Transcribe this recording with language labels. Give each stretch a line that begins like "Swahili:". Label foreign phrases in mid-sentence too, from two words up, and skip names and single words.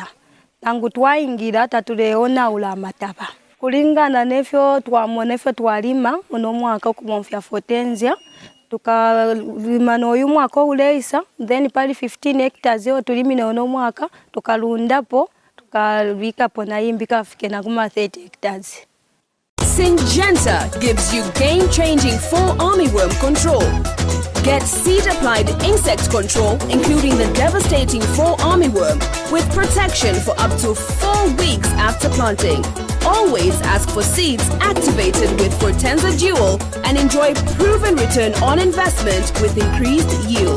Bemba: Tangu twaingira tatuleona ula mataba. Kulingana nefyo twamonefyo twalima uno mwaka kumomfya Fortenza. Tukalima noyu mwaka uleisa, then pali 15 hectares yo tulimine uno mwaka, tukalundapo, tukalwikapo na imbika fike na kuma 30 hectares.
English: Syngenta gives you game-changing fall armyworm control. Get seed-applied insect control, including the devastating fall armyworm, with protection for up to 4 weeks after planting. Always ask for seeds activated with Fortenza Duo and enjoy proven return on investment with increased yield.